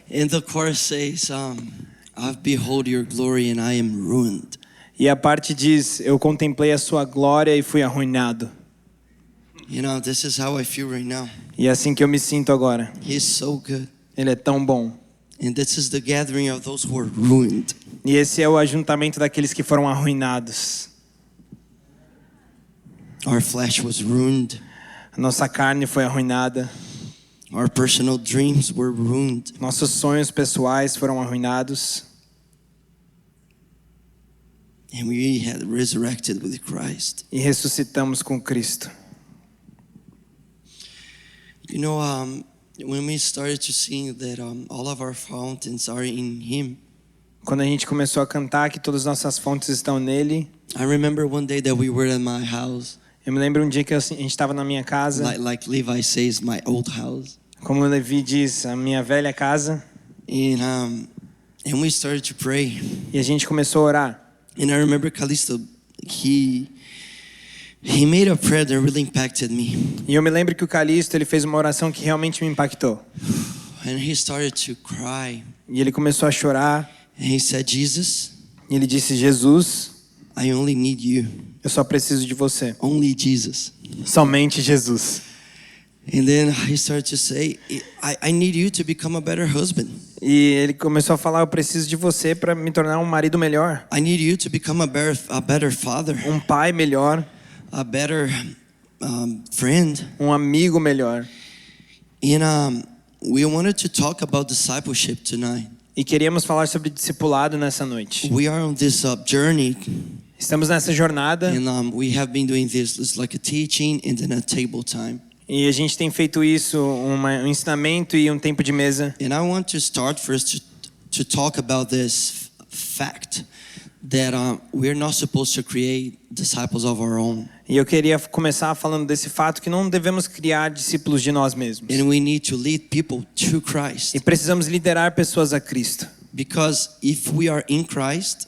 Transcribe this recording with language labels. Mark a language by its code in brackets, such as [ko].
[en] And the chorus says, I've behold your glory and I am ruined. [pt] E a parte diz, eu contemplei a sua glória e fui arruinado. [en] You know, this is how I feel right now. [pt] E é assim que eu me sinto agora. [en] He's so good. [pt] Ele é tão bom. [en] And this is the gathering of those who are ruined. [pt] E esse é o ajuntamento daqueles que foram arruinados. [en] Our flesh was ruined. [pt] A nossa carne foi arruinada. [en] Our personal dreams were ruined. [pt] Nossos sonhos pessoais foram arruinados. [en] And we had resurrected with Christ. [pt] E ressuscitamos com Cristo. [en] You know, when we started to sing that all of our fountains are in Him. [pt] Quando a gente começou a cantar que todas as nossas fontes estão nele. [en] I remember one day that we were at my house. [pt] Eu me lembro um dia que a gente estava na minha casa. [en] Like Levi says, my old house. [pt] Como o Levi diz, a minha velha casa. [en] And we started to pray. [pt] E a gente começou a orar. [en] And I remember Callisto, he made a prayer that really impacted me. [pt] E eu me lembro que o Callisto, ele fez uma oração que realmente me impactou. [en] And he started to cry. [pt] E ele começou a chorar. [en] And he said, Jesus, [pt] e ele disse, Jesus, [en] I only need you. [pt] Eu só preciso de você. [en] Only Jesus. [pt] Somente Jesus. [en] And then he started to say, I need you to become a better husband. [pt] E ele começou a falar, eu preciso de você para me tornar um marido melhor. [en] I need you to become a better father. [pt] Um pai melhor. [en] A better friend. [pt] Um amigo melhor. [en] And we wanted to talk about discipleship tonight. [pt] E queríamos falar sobre discipulado nessa noite. [en] We are on this journey. [pt] Estamos nessa jornada. [en] And we have been doing this. It's like a teaching and then a table time. [pt] E a gente tem feito isso, um ensinamento e um tempo de mesa. [en] And I want to start first to talk about this fact that we're not supposed to create disciples of our own. [pt] E eu queria começar falando desse fato que não devemos criar discípulos de nós mesmos. [en] And we need to lead people to Christ. [pt] E precisamos liderar pessoas a Cristo. [en] Because if we are in Christ,